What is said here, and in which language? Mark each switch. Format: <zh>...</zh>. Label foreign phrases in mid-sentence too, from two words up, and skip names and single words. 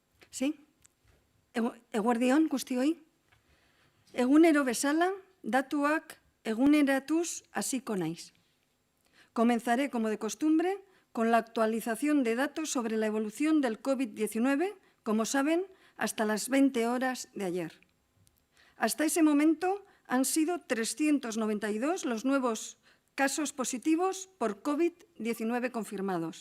<es>Sí?</es> <eu>Eguerdion guztioi? Egunero bezala, datuak eguneratuz hasiko naiz.</eu> <es>Comenzaré, como de costumbre, con la actualización de datos sobre la evolución del COVID-19, como saben, hasta las 20 horas de ayer. Hasta ese momento han sido 392 los nuevos casos positivos por COVID-19 confirmados.</es>